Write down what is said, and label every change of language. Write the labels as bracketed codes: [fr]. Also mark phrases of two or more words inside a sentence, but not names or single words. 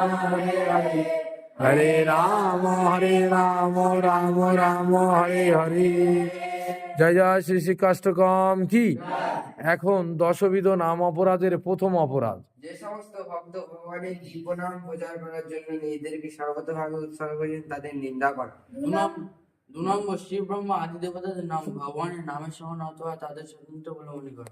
[sa] हरे हरे हरे राम राम राम हरे हरे [bn] জয় জয় শ্রী শ্রী কাষ্টকম কি। এখন দশবিধ নাম অপরাধের প্রথম অপরাধ, যে সমস্ত ভক্ত ভগবানের দিব্য নাম প্রচার করার জন্য নিজেদেরকে সর্বতভাবে উৎসর্গ করেছেন তাদের নিন্দা করা। 2 নম্বর শিব ব্রহ্মা আদি দেবতাদের নাম ভগবানের নামের সমান অথবা তাদের স্বতন্ত্র বলে মনে করা।